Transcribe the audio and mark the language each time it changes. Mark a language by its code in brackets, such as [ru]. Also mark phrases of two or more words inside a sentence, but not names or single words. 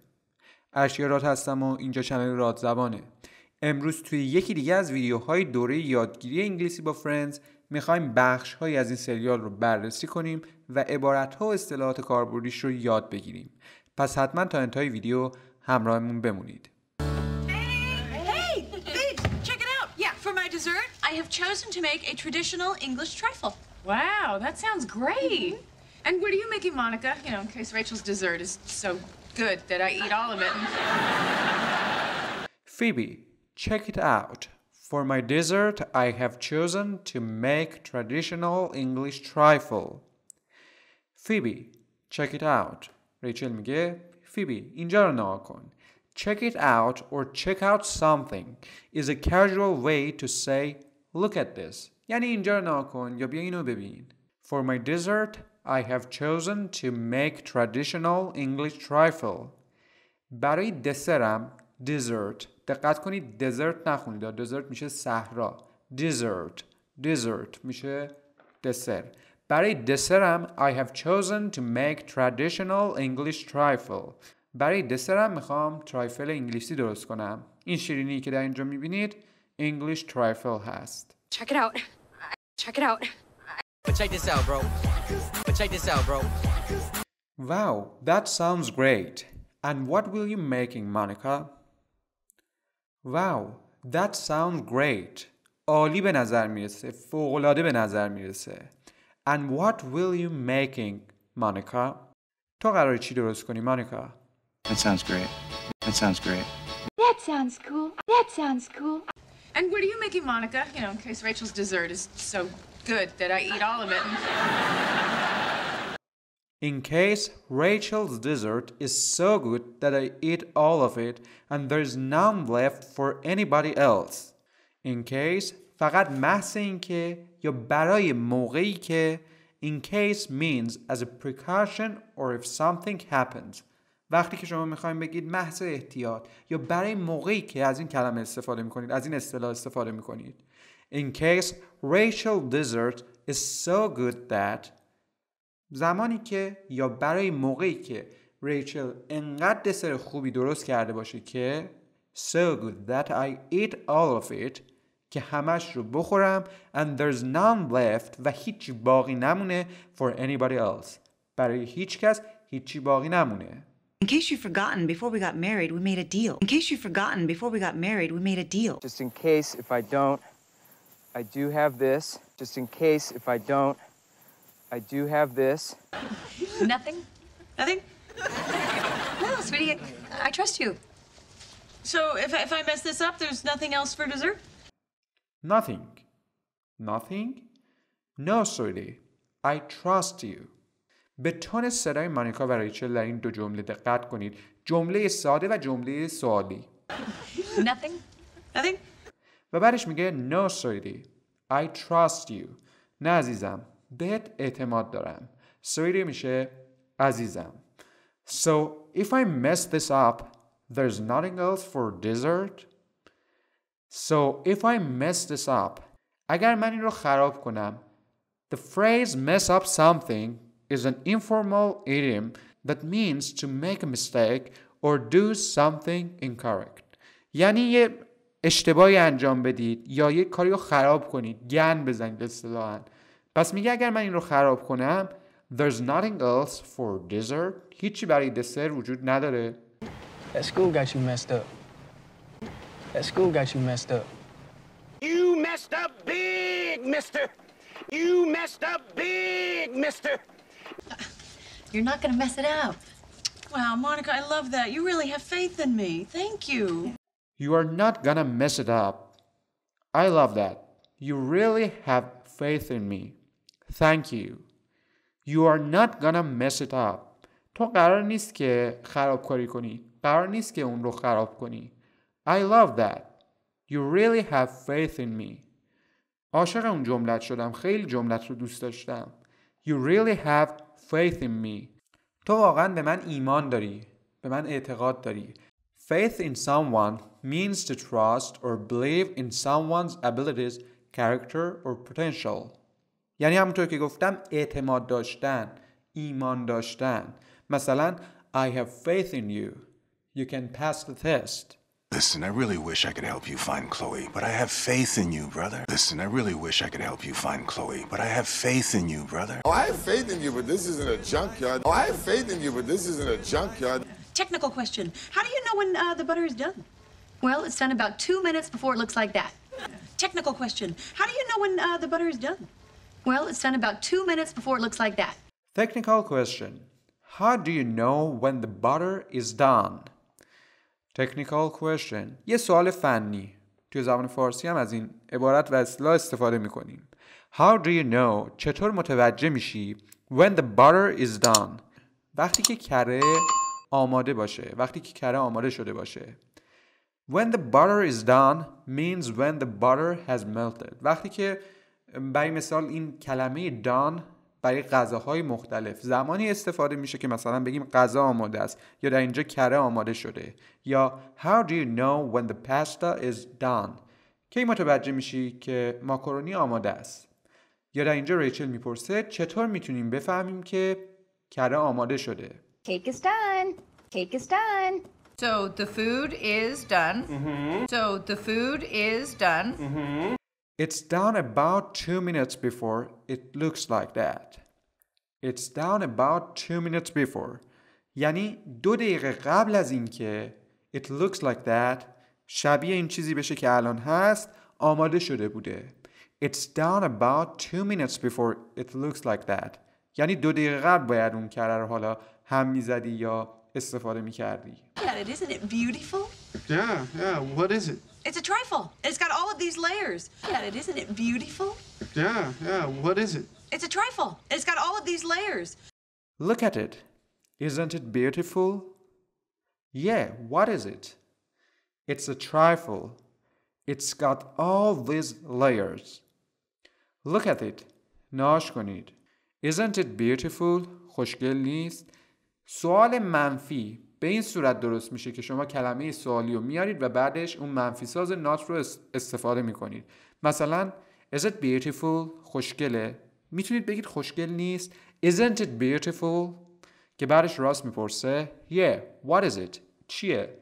[fa] ارشیا راد هستم و اینجا چنل راد زبانه. امروز توی یکی دیگه از ویدیوهای دوره یادگیری انگلیسی با فرندز میخوایم بخش‌هایی از این سریال رو بررسی کنیم و عبارت‌ها و اصطلاحات کاربردیش رو یاد بگیریم. پس حتما تا انتهای ویدیو همراهمون بمونید. [en] For my dessert, I have chosen to make a traditional English trifle. Wow, that sounds great. And what are you making, Monica? You know, in case Rachel's dessert is so good that I eat all of it. Phoebe, check it out. For my dessert, I have chosen to make traditional English trifle. Phoebe, check it out. [fa] ریچل میگه فیبی اینجا رو نگاه کن. [en] Check it out or check out something is a casual way to say look at this. [fa] یعنی اینجا رو نگاه کن یا بیا اینو ببین. [en] For my dessert, I have chosen to make traditional English trifle. [fa] برای دسرم dessert. دقت کنید dessert نخونید. dessert میشه صحرا. dessert میشه دسر. برای دسرم [en] I have chosen to make traditional English trifle. [fa] برای دسرم میخوام ترایفل انگلیسی درست کنم. این شیرینی که در اینجا میبینید [en] English trifle [fa] هست. [en] Check it out. Check it out. But check this out, bro. But check this out, bro. Wow, that sounds great. And what will you making, Monica? Wow, that sounds great. [fa] عالی به نظر میرسه. فوق‌العاده به نظر میرسه. [en] And what will you making, Monica? [fa] تو قراره چی درست کنی, Monica? [en] That sounds great. That sounds great. That sounds cool. That sounds cool. And what are you making, Monica? You know, in case Rachel's dessert is so good that I eat all of it. In case Rachel's dessert is so good that I eat all of it and there's none left for anybody else. In case [fa] فقط محض این که یا برای موقعی که [en] in case means as a precaution or if something happens. [fa] وقتی که شما میخواین بگید محض احتیاط یا برای موقعی که از این کلمه استفاده میکنید، از این اصطلاح استفاده میکنید. [en] In case Rachel's dessert is so good that [fa] زمانی که یا برای موقعی که ریچل انقدر دسر خوبی درست کرده باشه که [en] so good that I eat all of it [fa] که همش رو بخورم [en] and there's none left [fa] و هیچی باقی نمونه [en] for anybody else. [fa] برای هیچ کس هیچی باقی نمونه. [en] In case you've forgotten, before we got married, we made a deal. In case you've forgotten, before we got married, we made a deal. Just in case if I don't, I do have this. Just in case if I don't, I do have this. Nothing? Nothing? No, sweetie, I trust you. So if I mess this up, there's nothing else for dessert? Nothing. Nothing? No, sweetie. I trust you. [fa] به تون صدای مانیکا و ریچل در این دو جمله دقت کنید. جمله ساده و جمله سوالی. [en] Nothing? Nothing? [fa] و بعدش میگه [en] No, sweetie. I trust you. [fa] نه عزیزم. بهت اعتماد دارم. Sweetie میشه عزیزم. [en] So, if I mess this up, there's nothing else for dessert? So, if I mess this up, [fa] اگر من این رو خراب کنم, [en] the phrase mess up something is an informal idiom that means to make a mistake or do something incorrect. [fa] یعنی یه اشتباهی انجام بدید یا یه کاری رو خراب کنید، گند بزنید اصطلاحاً. پس میگه اگر من این رو خراب کنم [en] there's nothing else for dessert. [fa] هیچی برای دسر وجود نداره. [en] That school got you messed up. That school got you messed up. You messed up big, mister. You messed up big, mister. You're not gonna mess it up. Wow, Monica, I love that. You really have faith in me. Thank you. You are not gonna mess it up. I love that. You really have faith in me. Thank you. You are not gonna mess it up. [fa] تو قرار نیست که خرابکاری کنی. قرار نیست که اون رو خراب کنی. [en] I love that. You really have faith in me. [fa] عاشق اون جملت شدم. خیلی جملت رو دوست داشتم. [en] You really have faith in me. [fa] تو واقعا به من ایمان داری. به من اعتقاد داری. [en] Faith in someone means to trust or believe in someone's abilities, character or potential. [fa] یعنی همونطور که گفتم اعتماد داشتن، ایمان داشتن. [en] مثلا I have faith in you. You can pass the test. Listen, I really wish I could help you find Chloe, but I have faith in you, brother. Listen, I really wish I could help you find Chloe, but I have faith in you, brother. Oh, I have faith in you, but this isn't a junkyard. Oh, I have faith in you, but this isn't a junkyard. Technical question. How do you know when the butter is done? Well, it's done about 2 minutes before it looks like that. Technical question. How do you know when the butter is done? Well, it's done about 2 minutes before it looks like that. Technical question. How do you know when the butter is done? Technical question. [fa] یه سوال فنی. توی زبان فارسی هم از این عبارت و اصطلاح استفاده میکنیم. [en] How do you know؟ [fa] چطور متوجه میشی [en] when the butter is done؟ [fa] وقتی که کره آماده باشه. وقتی که کره آماده شده باشه. [en] When the butter is done means when the butter has melted. [fa] وقتی که برای مثال این کلمه done برای غذاهای مختلف زمانی استفاده میشه که مثلا بگیم غذا آماده است یا در اینجا کره آماده شده یا [en] How do you know when the pasta is done؟ [fa] کی متوجه میشی که ماکارونی آماده است؟ یا در اینجا ریچل میپرسه چطور میتونیم بفهمیم که کره آماده شده؟ [en] Cake is done. Cake is done. So the food is done. So the food is done. It's done about 2 minutes before it looks like that. It's done about 2 minutes before. [fa] یعنی 2 دقیقه قبل از اینکه [en] it looks like that [fa] شبیه این چیزی بشه که الان هست آماده شده بوده. [en] It's done about 2 minutes before it looks like that. [fa] یعنی 2 دقیقه قبل باید اون کره رو حالا هم میزدی یا استفاده میکردی. [en] Yeah, isn't it beautiful? Yeah. What is it? It's a trifle. It's got all of these layers. Yeah, isn't it beautiful? Yeah. What is it? It's a trifle. It's got all of these layers. Look at it. Isn't it beautiful? Yeah, what is it? It's a trifle. It's got all these layers. Look at it. [fa] ناش کنید. [en] Isn't it beautiful? [fa] خوشگل نیست؟ سوال منفی به این صورت درست میشه که شما کلمه سوالی رو میارید و بعدش اون منفی ساز نات رو استفاده میکنید. [en] مثلا Is it beautiful؟ خوشگله. [fa] میتونید بگید خوشگل نیست. [en] Isn't it beautiful؟ [fa] که بعدش راست میپرسه [en] Yeah, what is it؟ چیه؟